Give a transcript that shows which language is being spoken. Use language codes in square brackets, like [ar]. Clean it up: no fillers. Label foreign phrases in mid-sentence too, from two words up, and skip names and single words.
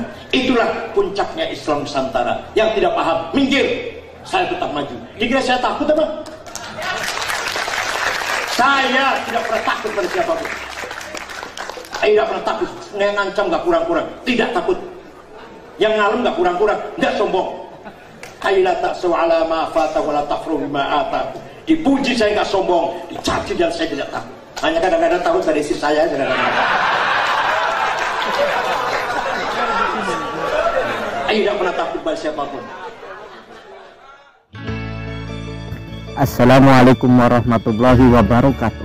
[id] Itulah puncaknya Islam Nusantara. Yang tidak paham, minggir. Saya tetap maju. Dikira saya takut apa? Saya tidak pernah takut pada siapapun. Saya tidak pernah takut. Ngancam nggak kurang-kurang. Tidak takut. Yang ngalem nggak kurang-kurang. Nggak sombong. [ar] Kaila ta'su ala ma fata wa la tafru bima ata. [id] Dipuji saya nggak sombong, dicaci dan saya tidak takut. Hanya kadang-kadang takut pada istri saya, kadang-kadang. Saya tidak pernah takut pada siapapun. [ar] Assalamualaikum warahmatullahi wabarakatuh.